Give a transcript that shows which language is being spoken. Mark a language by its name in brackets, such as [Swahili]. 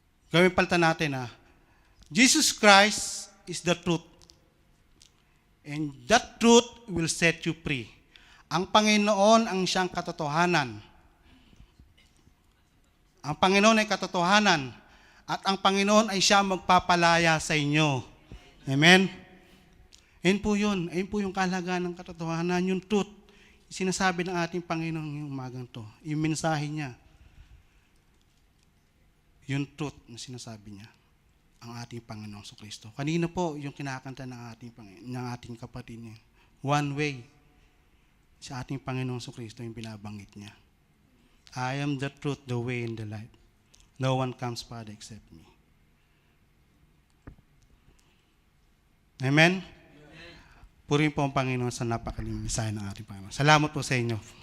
[Filipino] Gawin palitan natin [English] Jesus Christ is the truth. And that truth will set you free. [Filipino] Ang Panginoon ang siyang katotohanan. Ang Panginoon ay katotohanan. At ang Panginoon ay siya magpapalaya sa inyo. Amen? Ayun po yun. Ayun po yung kahalagaan ng katotohanan, yung truth. Sinasabi ng ating Panginoon yung umagang to. Yung mensahe niya. Yung truth na sinasabi niya. Ang ating Panginoong Kristo. Kanina po yung kinakanta ng ating kapatid niya. [English] One way. [Filipino] Sa ating Panginoong Kristo yung binabanggit niya. [English] I am the truth, the way, and the life. No one comes, Father, except me. [Filipino] Amen? Purihin po ang Panginoon sa napakalimang mensahe ng ating Panginoon. Salamat po sa inyo.